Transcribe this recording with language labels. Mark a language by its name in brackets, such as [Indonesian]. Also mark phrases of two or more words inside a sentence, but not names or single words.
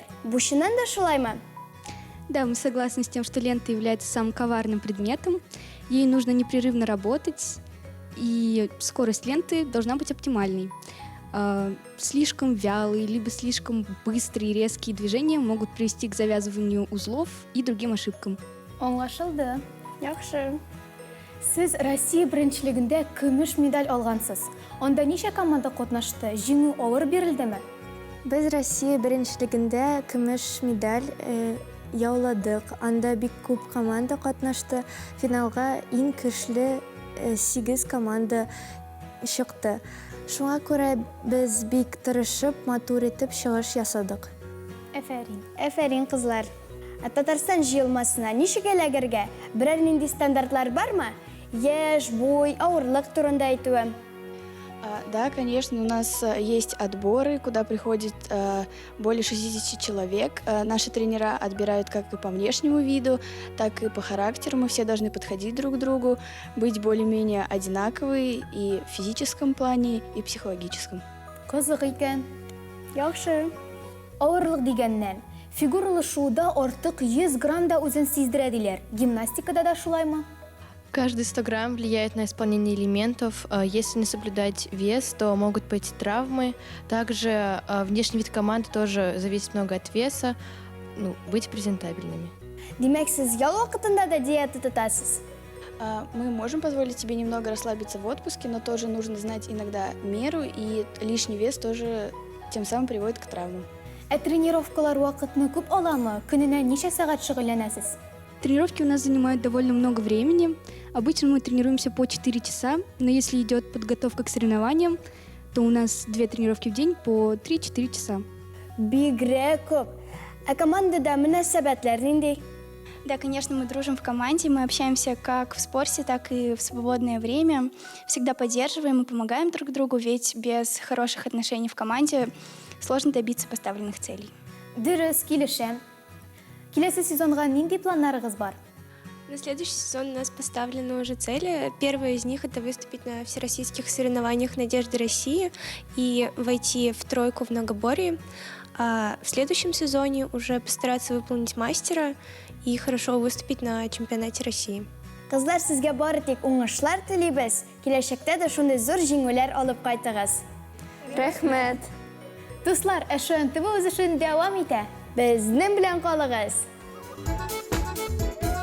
[Tatar] Бу чыннан да шулаймы? [Russian] Да, мы согласны с тем, что лента является самым коварным предметом. Ей нужно непрерывно работать, и скорость ленты должна быть оптимальной. Слишком вялые, либо слишком быстрые и резкие движения могут привести к завязыванию узлов и другим ошибкам. [Tatar] Аңлашылды. Яхшы. Сез Россия беренчелегендә көмеш медаль алгансыз. Анда ничә команда катнашты? Җиңү авыр бирелдеме? Без Россия беренчелегендә көмеш медаль яуладык. Анда бик күп команда катнашты. Финалга иң көчле 8 команда чыкты. Шуңа күрә без бик тырышып, матур итеп чыгыш ясадык. Әфәрин кызлар. Татарстан җыелмасына ничек эләгергә? Берәр нинди стандартлар бармы? Яшь, буй, авырлык турында әйтүем. [Russian] Да, конечно, у нас есть отборы, куда приходит более 60 человек. Наши тренера отбирают как и по внешнему виду, так и по характеру. Мы все должны подходить друг к другу, быть более-менее одинаковые и в физическом плане, и психологическом. [Tatar] Кызык икән. Яхшы. Авырлык дигәннән, фигуралы шоуда артык 100 грамм да үзен сиздерә диләр. Гимнастикада да шулаймы? [Russian] Каждый 100 грамм влияет на исполнение элементов. Если не соблюдать вес, то могут пойти травмы. Также внешний вид команды тоже зависит много от веса. Быть презентабельными. [Tatar] Димәк, сез ял вакытында да диета тотасыз? [Russian] Мы можем позволить себе немного расслабиться в отпуске, но тоже нужно знать иногда меру, и лишний вес тоже тем самым приводит к травмам. [Tatar] Тренировкалар вакытны күп аламы? Көненә ничә сәгать шөгыльләнәсез? [Russian] Тренировки у нас занимают довольно много времени. Обычно мы тренируемся по 4 часа, но если идет подготовка к соревнованиям, то у нас 2 тренировки в день по 3-4 часа. [Tatar] Бигрәк күп. Командада мөнәсәбәтләр нинди? [Russian] Да, конечно, мы дружим в команде, мы общаемся как в спорте, так и в свободное время. Всегда поддерживаем и помогаем друг другу, ведь без хороших отношений в команде сложно добиться поставленных целей. [Tatar] Дөрес, килешәм. Киләсе сезонга нинди планнарыгыз бар? [Russian] На следующий сезон у нас поставлены уже цели. Первая из них — это выступить на всероссийских соревнованиях «Надежды России» и войти в тройку в многоборье. А в следующем сезоне уже постараться выполнить мастера и хорошо выступить на чемпионате России. [Tatar] Кызлар, сезгә бары тик уңышлар телибез. Киләчәктә дә шундый зур җиңүләр алып кайтыгыз. Рәхмәт. Дуслар, ШНТВ үз эшен дәвам итә. Безнең белән калыгыз.